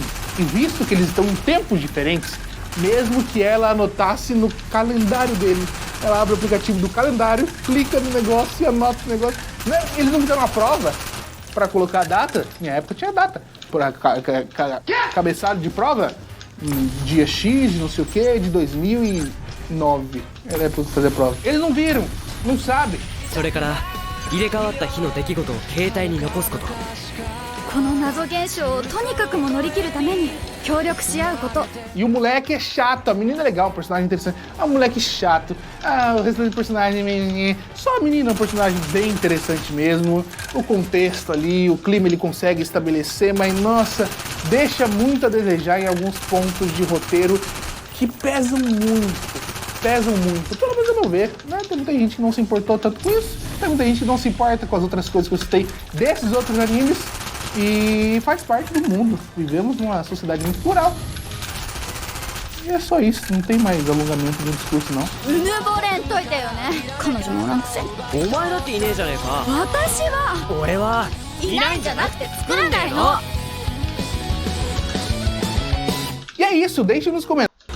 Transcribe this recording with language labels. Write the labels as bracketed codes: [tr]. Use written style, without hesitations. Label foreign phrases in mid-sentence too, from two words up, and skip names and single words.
[pt] E visto que eles estão em tempos diferentes, mesmo que ela anotasse no calendário dele, ela abre o aplicativo do calendário, clica no negócio e anota o negócio. Eles não fizeram uma prova para colocar a data? Minha época tinha data. Por cabeçalho de prova, dia X, não sei o que, de 2009. Era pra fazer a prova. Eles não viram, não sabem. [ja] それから入れ替わった日の出来事を携帯に残すこと。この謎現象をとにかくも乗り切るために協力し合うこと。 [pt] E o moleque é chato, a menina é legal, um personagem interessante. Ah, o moleque chato. Ah, o restante do personagem... Só a menina é um personagem bem interessante mesmo. O contexto ali, o clima ele consegue estabelecer, mas nossa, deixa muito a desejar em alguns pontos de roteiro que pesam muito. Pelo menos eu não ver, né? Tem muita gente que não se importou tanto com isso. Tem muita gente que não se importa com as outras coisas que eu citei desses outros animes. E faz parte do mundo. Vivemos numa sociedade muito plural. E é só isso, não tem mais alongamento do discurso, não. [ja] うぬぼれんといてよね。彼女もおらんくせに。お前だっていねえじゃねえか。私は俺はいないんじゃなくて作らないの。 [pt] E é isso, deixe nos comentários